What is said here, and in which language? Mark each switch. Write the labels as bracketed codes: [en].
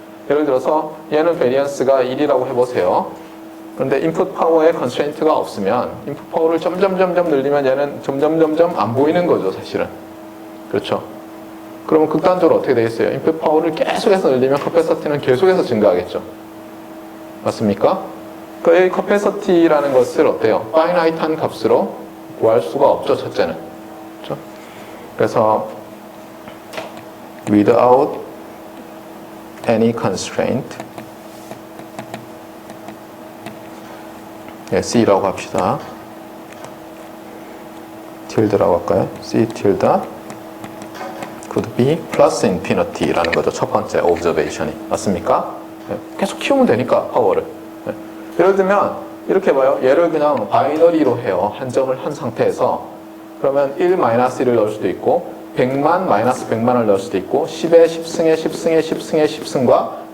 [ko] 예를 들어서 얘는 variance가 1이라고 해보세요. 그런데 input 파워에 constraint가 없으면 input 파워를 점점 늘리면 얘는 점점 안 보이는 거죠, 사실은. 그렇죠? 그러면 극단적으로 어떻게 되겠어요? input 파워를 계속해서 늘리면 capaciti는 계속해서 증가하겠죠. 맞습니까? 그 capacity라는 것을 어때요? finite한 값으로 구할 수가 없죠, 첫째는. 그렇죠? 그래서 [en] without any constraint [ko] C라고 합시다. tilde라고 할까요? [en] C tilde could be plus infinity [ko] 라는 거죠. 첫 번째 observation이. 맞습니까? 계속 키우면 되니까 파워를. 예를 들면 이렇게 봐요. 얘를 그냥 바이너리로 해요. 한정을 한 상태에서 그러면 1-1을 넣을 수도 있고 100만 마이너스 100만을 넣을 수도 있고 10의 10승의 10승의 10승의 10승과